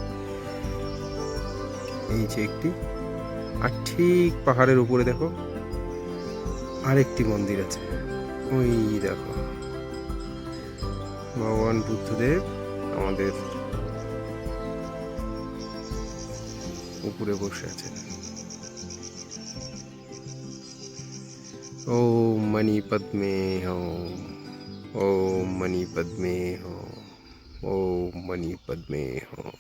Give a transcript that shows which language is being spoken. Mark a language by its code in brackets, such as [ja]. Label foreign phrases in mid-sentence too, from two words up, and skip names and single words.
[bn] এই যে একটি, আর ঠিক পাহাড়ের উপরে দেখো আরেকটি মন্দির আছে। ওই দেখো ভগবান বুদ্ধদেব আমাদের উপরে বসে আছেন। [sa] ओम मणि पद्मे हो, ओम मणि पद्मे हो, ओम मणि पद्मे हो।